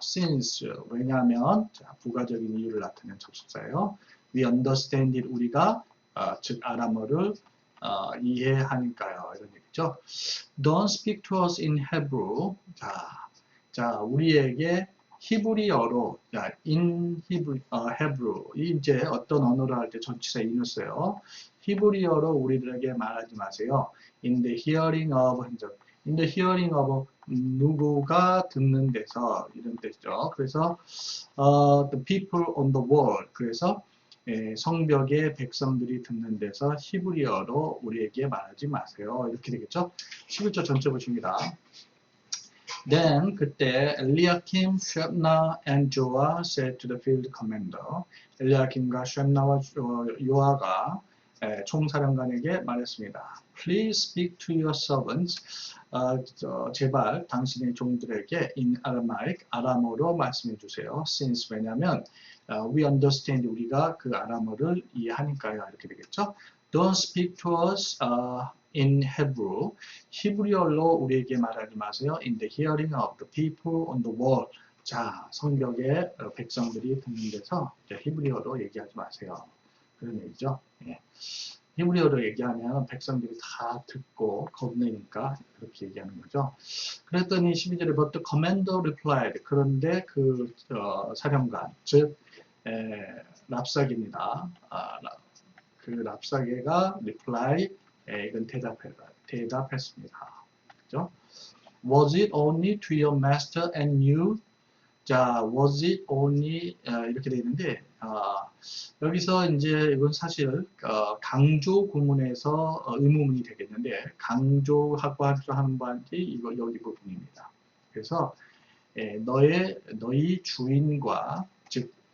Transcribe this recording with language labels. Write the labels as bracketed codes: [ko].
[ko] Since 왜냐하면 자, 부가적인 이유를 나타내는 접속사예요. [en] We understand it [ko] 우리가 즉 아람어를 이해하니까요. 이런 얘기죠. [en] Don't speak to us in Hebrew. [ko] 자, 우리에게 히브리어로, [en] in Hebrew, [ko] 이제 어떤 언어를 할 때 전치사 in을 써요. 히브리어로 우리들에게 말하지 마세요. [en] In the hearing of, in the hearing of [ko] 누구가 듣는 데서 이런 뜻이죠. 그래서 [en] the people on the wall. [ko] 그래서 성벽의 백성들이 듣는 데서 히브리어로 우리에게 말하지 마세요. 이렇게 되겠죠. 11절 전체 보십니다. [en] Then [ko] 그때 [en] 엘리야킴, 쉐므나 and Joah said to the field commander. [ko] 엘리야킴과 쉐므나와 요아가 총사령관에게 말했습니다. [en] Please speak to your servants. [ko] 제발 당신의 종들에게 [en] in Aramaic, [ko] 아람어로 말씀해 주세요. [en] Since [ko] 왜냐하면 [en] we understand [ko] 우리가 그 아람어를 이해하니까요. 이렇게 되겠죠. [en] Don't speak to us in Hebrew. [ko] 히브리어로 우리에게 말하지 마세요. [en] In the hearing of the people on the wall. [ko] 자, 성벽의 백성들이 듣는 데서 히브리어로 얘기하지 마세요. 그런 얘기죠. 예. 히브리어로 얘기하면 백성들이 다 듣고 겁내니까 그렇게 얘기하는 거죠. 그랬더니 12절에 [en] But the commander replied. [ko] 그런데 그 사령관, 즉 랍사게입니다. 그 랍사게가 reply, 이건 대답했습니다. 그죠? [en] Was it only to your master and you? [ko] 자, [en] was it only [ko] 이렇게 되어 있는데 여기서 이제 이건 사실 강조 구문에서 의문문이 되겠는데 강조하고 하는 바인지 이거 여기 부분입니다. 그래서 너희 주인과 즉